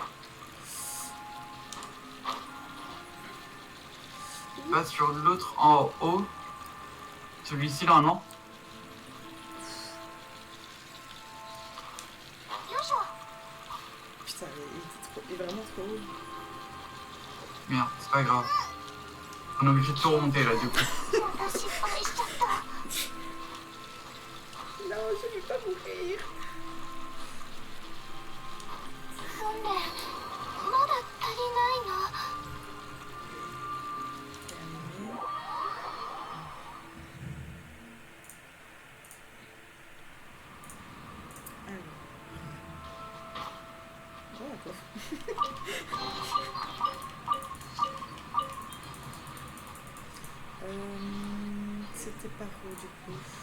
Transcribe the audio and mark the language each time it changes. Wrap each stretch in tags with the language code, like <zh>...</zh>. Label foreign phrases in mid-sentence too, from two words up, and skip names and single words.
<fr>Va sur l'autre en haut. Celui-ci, normalement. Putain, il est vraiment trop haut. Merde, c'est pas grave. On est obligé de tout remonter, là, du coup.</fr> <ja>また失敗しちゃった</ja> <fr>Non, je vais pas mourir.</fr> <ja>訓練まだ足りないの</ja> <fr>Terminé. Alors. Oh, d'accord. C'était par où du coup?</fr>